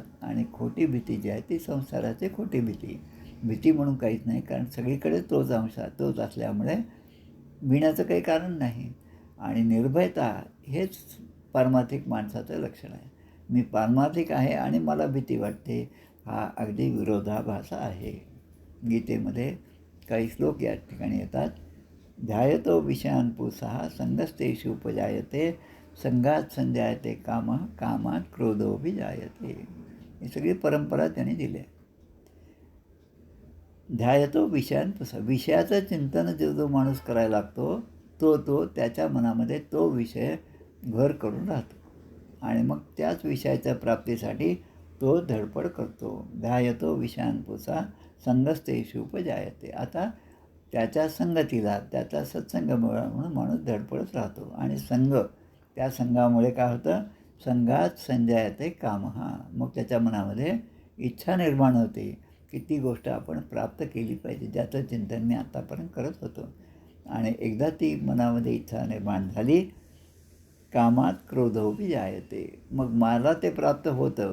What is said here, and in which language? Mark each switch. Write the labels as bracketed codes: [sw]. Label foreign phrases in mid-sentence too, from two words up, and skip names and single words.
[mr] आणि खोटी भीती जी आहे ती संसाराची खोटी भीती म्हणून काहीच नाही, कारण सगळीकडे तोच अंश तोच असल्यामुळे भिण्याचं काही कारण नाही. आणि निर्भयता हेच पारमार्थिक माणसाचं लक्षण आहे. मी पारमार्थिक आहे आणि मला भीती वाटते, हा अगदी विरोधाभास आहे. गीतेमध्ये काही श्लोक या ठिकाणी येतात. [sa] ध्यायतो विषयान् पुंसः संगस्तेषु उपजायते संगात संजायते काम कामात क्रोधोऽभिजायते. [mr] ही सगळी परंपरा त्यांनी दिली आहे. [sa] ध्यायतो विषयान् पुंसः, [mr] विषयाचं चिंतन जो माणूस करायला लागतो तो त्याच्या मनामध्ये तो विषय घर करून राहतो आणि मग त्याच विषयाच्या प्राप्तीसाठी तो धडपड करतो. [sa] ध्यायतो विषयान् पुंसः संगस्तेषु उपजायते. [mr] आता त्याच्या संगतीला, त्याचा सत्संग म्हणून माणूस धडपडत राहतो. आणि त्या संघामुळे काय होतं, [sa] संघात संजायते कामः. [mr] मग त्याच्या मनामध्ये इच्छा निर्माण होते की ती गोष्ट आपण प्राप्त केली पाहिजे, ज्याचं चिंतन मी आतापर्यंत करत होतो. आणि एकदा ती मनामध्ये इच्छा निर्माण झाली, [sa] कामात क्रोधोऽभिजायते. [mr] मग मला ते प्राप्त होतं.